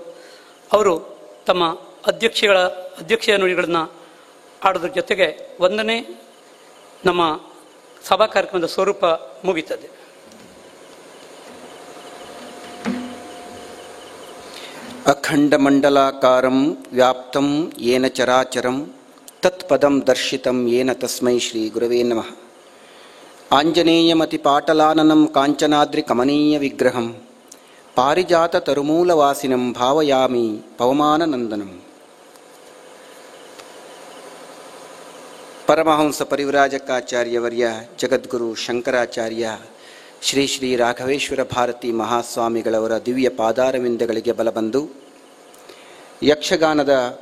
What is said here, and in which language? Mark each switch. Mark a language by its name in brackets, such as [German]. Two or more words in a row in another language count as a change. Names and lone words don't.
[Kannada] ಅವರು ತಮ್ಮ ಅಧ್ಯಕ್ಷೀಯ ನುಡಿಗಳನ್ನು ಆಡೋದ್ರ ಜೊತೆಗೆ 1ನೇ ನಮ್ಮ ಸಭಾ ಕಾರ್ಯಕ್ರಮದ ಸ್ವರೂಪ ಮುಗಿತದೆ. [Sanskrit] ಅಖಂಡಮಂಡಲಾಕಾರಂ ವ್ಯಾಪ್ತಂ ಯೇನ ಚರಾಚರಂ ತತ್ಪದಂ ದರ್ಶಿತಂ ಯೇನ ತಸ್ಮೈ ಶ್ರೀ ಗುರವೇ ನಮಃ. ಆಂಜನೇಯಮತಿಪಾಟಲಾನನಂ ಕಾಂಚನಾದ್ರಿ ಕಮನೀಯ ವಿಗ್ರಹಂ ಪಾರಿಜಾತ ತರುಮೂಲವಾಸಿನಂ ಭಾವಯಾಮಿ ಪವಮಾನನಂದನಂ. [Kannada] ಪರಮಹಂಸ ಪರಿವ್ರಾಜಕಾಚಾರ್ಯವರ್ಯ ಜಗದ್ಗುರು ಶಂಕರಾಚಾರ್ಯ ಶ್ರೀ ಶ್ರೀ ರಾಘವೇಶ್ವರ ಭಾರತಿ ಮಹಾಸ್ವಾಮಿಗಳವರ ದಿವ್ಯ ಪಾದಾರವಿಂದಗಳಿಗೆ ಬಲಬಂದು ಯಕ್ಷಗಾನದ